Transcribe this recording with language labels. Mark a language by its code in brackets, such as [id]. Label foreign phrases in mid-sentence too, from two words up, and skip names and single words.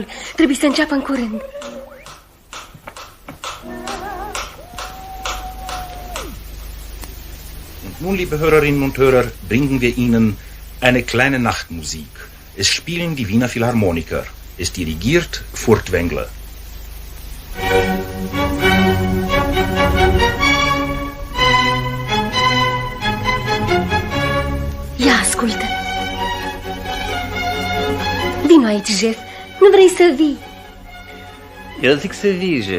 [ro] Trebuie să înceapă în curând. [de] Nun, liebe Hörerinnen und Hörer, bringen wir Ihnen eine kleine Nachtmusik. Es spielen die Wiener Philharmoniker. Es dirigiert Furtwängler. [ro] Ia ascultă. Vino aici, Jef. Nu vrei să vii? Eu zic să vii, Jef.